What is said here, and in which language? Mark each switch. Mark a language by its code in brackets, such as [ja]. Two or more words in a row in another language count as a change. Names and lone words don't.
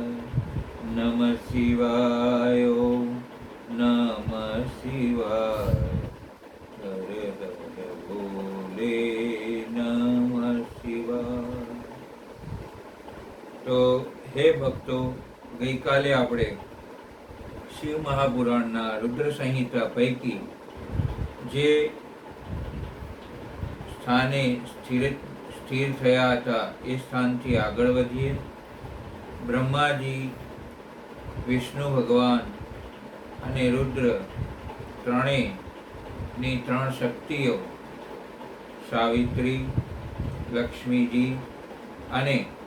[sa] नमः शिवाय। ओम नमः शिवाय। हर हर भोले नमः शिवाय। [gu] તો હે ભક્તો, ગઈ કાલે આપણે શિવ મહાપુરાણના રુદ્ર સંહિતા પૈકી જે સ્થાને સ્થિર થયા હતા એ સ્થાનથી આગળ વધીએ। બ્રહ્માજી, વિષ્ણુ ભગવાન અને રુદ્ર ત્રણેયની ત્રણ શક્તિઓ સાવિત્રી, લક્ષ્મીજી અને